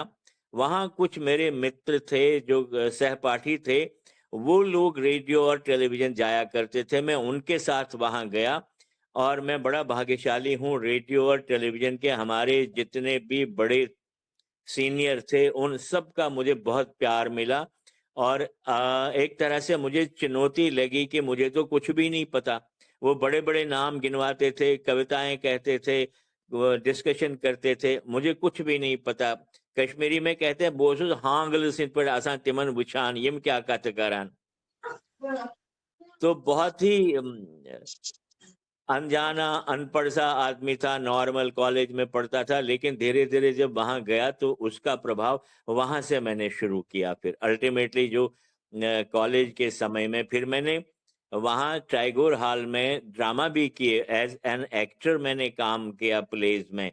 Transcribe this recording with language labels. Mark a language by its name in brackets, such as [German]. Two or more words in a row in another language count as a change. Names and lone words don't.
[Hindi] वहाँ कुछ मेरे मित्र थे जो सहपाठी थे, वो लोग रेडियो और टेलीविजन जाया करते थे, मैं उनके साथ वहाँ गया और मैं बड़ा भाग्यशाली हूँ, रेडियो और टेलीविजन के हमारे जितने भी बड़े सीनियर थे उन सब का मुझे बहुत प्यार मिला। और एक तरह से मुझे चुनौती लगी कि मुझे तो कुछ भी नहीं पता। वो बड़े-बड़े नाम गिनवाते थे, कविताएं कहते थे, वो डिस्कशन करते थे, मुझे कुछ भी नहीं पता। कश्मीरी में कहते हैं [Kashmiri] बोसुस हांगल सिंध पर आसान तिमन बुछान यम क्या कतकरान। [Hindi] तो बहुत ही अनजाना अनपढ़ सा आदमी था, [English] normal college [Hindi] में पढ़ता था, लेकिन धीरे धीरे जब वहां गया तो उसका प्रभाव वहां से मैंने शुरू किया। फिर अल्टीमेटली जो कॉलेज के समय में फिर मैंने वहां टैगोर हॉल में ड्रामा भी किए, [English] as an actor [Hindi] मैंने काम किया प्लेज में।